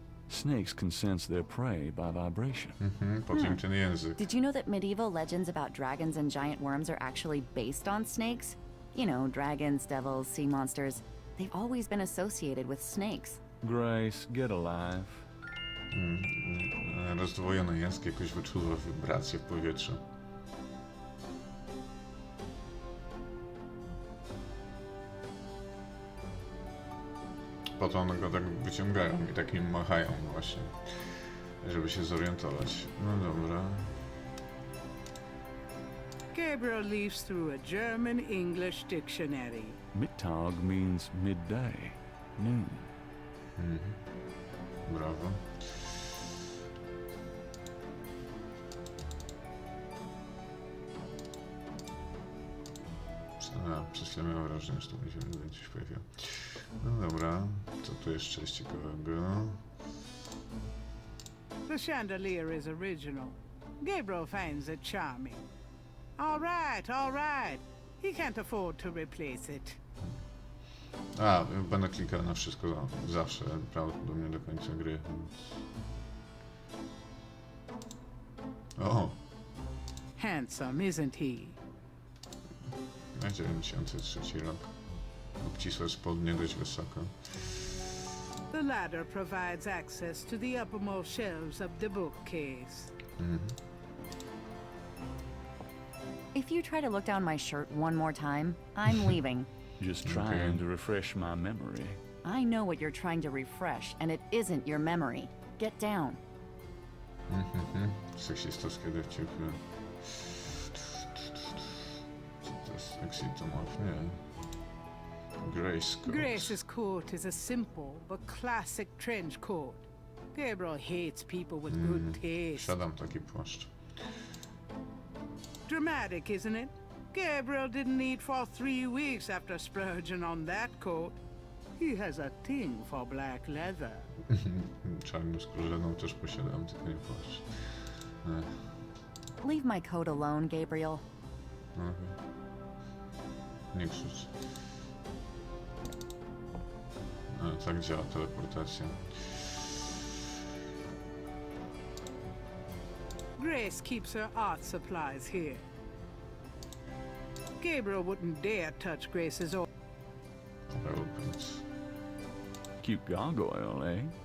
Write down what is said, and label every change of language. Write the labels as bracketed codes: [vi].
[en] Snakes can sense their prey by vibration. [pl] Po co im ten język? [en] Did you know that medieval legends about dragons and giant worms are actually based on snakes? You know, dragons, devils, sea monsters. They've always been associated with snakes. Grace, get alive. [pl] Rozdwojony język jakoś wyczuwa wibracje w powietrzu. Po to one go tak wyciągają i tak im machają właśnie. żeby się zorientować. No dobra. [en] Gabriel leafs through a German-English dictionary. Mittag means midday, noon. [pl] Brawo. Przez chwilę miałem wrażenie, że tu będzie coś pojawiło. No dobra, co tu jeszcze jest ciekawego? [en] The chandelier is original. Gabriel finds it charming. All right, all right. He can't afford to replace it. [pl] A, będę klikał na wszystko zawsze, prawdopodobnie do końca gry. O! [en] Handsome, isn't he? [pl] Na 93 rok. Obcisłe spodnie, dość wysoko. [en] The ladder provides access to the uppermost shelves of the bookcase. If you try to look down my shirt one more time, I'm leaving. Just trying to refresh my memory. I know what you're trying to refresh, and it isn't your memory. Get down. [pl] Seksistowskie dowcipy. Co to jest? Exitomorf? Nie. Grace coat. [en] Grace's coat is a simple but classic trench coat. Gabriel hates people with good taste. [pl] Siadam taki płaszcz. [en] Dramatic, isn't it? Gabriel didn't eat for 3 weeks after splurging on that coat. He has a thing for black leather. [pl] Czarnoskórzaną też posiadam, tylko nie płaszcz. [en] Leave my coat alone, Gabriel. [pl] Nie krzycz. Tak działa teleportacja. [en] Grace keeps her art supplies here. Gabriel wouldn't dare touch Grace's Opens. Cute gargoyle, eh?